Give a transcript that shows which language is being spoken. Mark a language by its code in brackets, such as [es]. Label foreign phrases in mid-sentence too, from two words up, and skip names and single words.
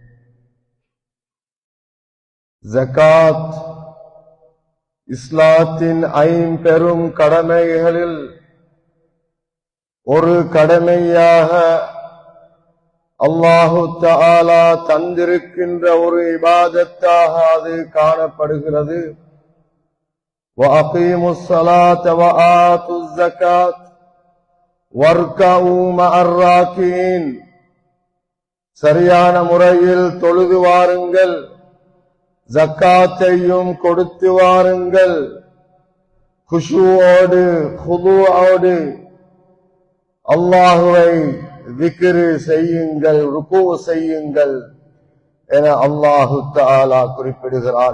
[ta] ஜகாத் இஸ்லாத்தின் ஐம்பெரும் கடமைகளில் ஒரு கடமையாக [ar] الله تعالى [ta] தந்திருக்கின்ற ஒரு இபாதத்தாக அது காணப்படுகிறது. [ar] وَأَقِيمُوا الصَّلَاةَ وَآتُوا الزَّكَاةَ وَارْكَعُوا مَعَ الرَّاكِعِينَ. [ta] சரியான முறையில் தொழுது வாருங்கள், ஜக்காத்தையும் கொடுத்து வாருங்கள், குஷூவோடு குதுவோடு அல்லாஹுவை திக்ர் செய்யுங்கள், ருக்கூ செய்யுங்கள் என [ar] الله تعالى [ta] குறிப்பிடுகிறான்.